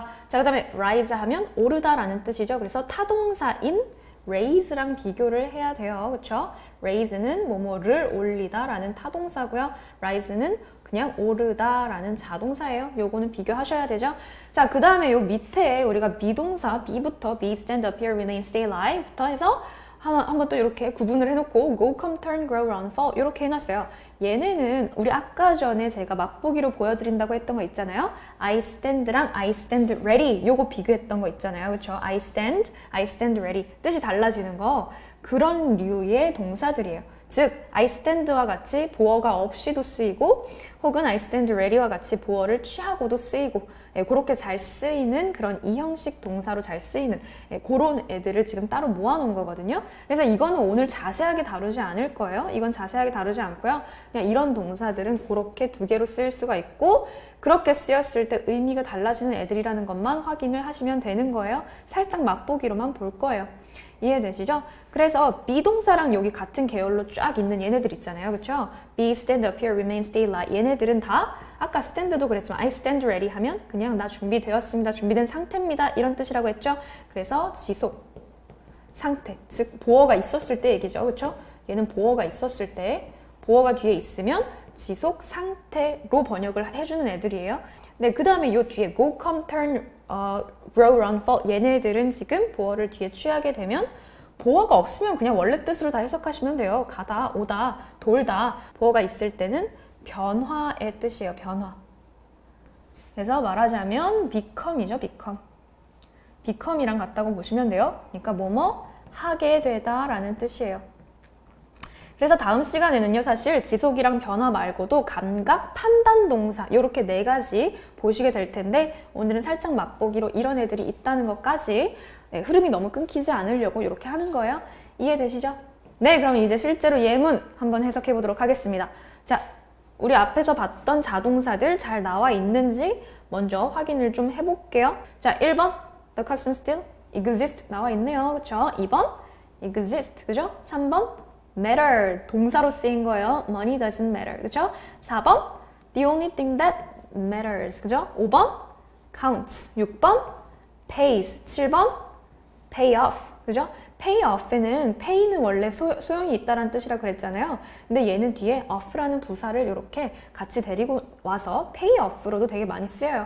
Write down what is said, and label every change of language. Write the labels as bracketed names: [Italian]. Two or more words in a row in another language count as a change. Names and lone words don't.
[Korean] 자, 그 다음에 rise 하면 오르다라는 뜻이죠. 그래서 타동사인 raise랑 비교를 해야 돼요. 그쵸? raise는 뭐뭐를 올리다라는 타동사고요. rise는 그냥 오르다라는 자동사예요. 요거는 비교하셔야 되죠. 자, 그 다음에 요 밑에 우리가 비동사 be부터 [English] be, stand, appear, remain, stay, [Korean] lie부터 해서 한번 또 이렇게 구분을 해놓고 [English] go, come, turn, grow, run, fall [Korean] 이렇게 해놨어요. 얘네는 우리 아까 전에 제가 맛보기로 보여드린다고 했던 거 있잖아요. [English] I stand [Korean] 랑 [English] I stand ready [Korean] 요거 비교했던 거 있잖아요. 그쵸? [English] I stand ready [Korean] 뜻이 달라지는 거 그런 류의 동사들이에요. 즉 [English] I stand [Korean] 와 같이 보어가 없이도 쓰이고 혹은 [English] I stand ready [Korean] 와 같이 보어를 취하고도 쓰이고 그렇게 잘 쓰이는 그런 이 형식 동사로 잘 쓰이는 그런 애들을 지금 따로 모아놓은 거거든요. 그래서 이거는 오늘 자세하게 다루지 않을 거예요. 이건 자세하게 다루지 않고요. 그냥 이런 동사들은 그렇게 두 개로 쓰일 수가 있고 그렇게 쓰였을 때 의미가 달라지는 애들이라는 것만 확인을 하시면 되는 거예요. 살짝 맛보기로만 볼 거예요. 이해되시죠? 그래서 비동사랑 여기 같은 계열로 쫙 있는 얘네들 있잖아요. 그쵸? [English] be, stand, appear, remain, stay, lie [Korean] 얘네들은 다 아까 stand도 그랬지만 [English] I stand ready [Korean] 하면 그냥 나 준비되었습니다. 준비된 상태입니다. 이런 뜻이라고 했죠? 그래서 지속, 상태, 즉 보어가 있었을 때 얘기죠. 그쵸? 얘는 보어가 있었을 때 보어가 뒤에 있으면 지속 상태로 번역을 해주는 애들이에요. 네, 그 다음에 요 뒤에 [English] go, come, turn, grow, run, fall [Korean] 얘네들은 지금 보어를 뒤에 취하게 되면 보어가 없으면 그냥 원래 뜻으로 다 해석하시면 돼요. 가다, 오다, 돌다 보어가 있을 때는 변화의 뜻이에요. 변화. 그래서 말하자면 become이죠. become이랑 같다고 보시면 돼요. 그러니까 뭐뭐 하게 되다 라는 뜻이에요. 그래서 다음 시간에는요, 사실 지속이랑 변화 말고도 감각, 판단 동사 이렇게 네 가지 보시게 될 텐데 오늘은 살짝 맛보기로 이런 애들이 있다는 것까지 흐름이 너무 끊기지 않으려고 이렇게 하는 거예요. 이해되시죠? 네, 그럼 이제 실제로 예문 한번 해석해 보도록 하겠습니다. 자, 우리 앞에서 봤던 자동사들 잘 나와 있는지 먼저 확인을 좀 해볼게요. 자, 1번 [English] The custom still exist [Korean] 나와 있네요. 그쵸? 2번 exist, 그죠? 3번 matter, 동사로 쓰인 거예요. [English] money doesn't matter, 그죠? 4번 the only thing that matters, [Korean] 그죠? [English] 5번 counts, 6번 pays, 7번 pay off, 그죠? pay off [Korean] 에는 pay는 원래 소용이 있다라는 뜻이라 그랬잖아요. 근데 얘는 뒤에 off라는 부사를 이렇게 같이 데리고 와서 [English] pay off [Korean] 로도 되게 많이 쓰여요.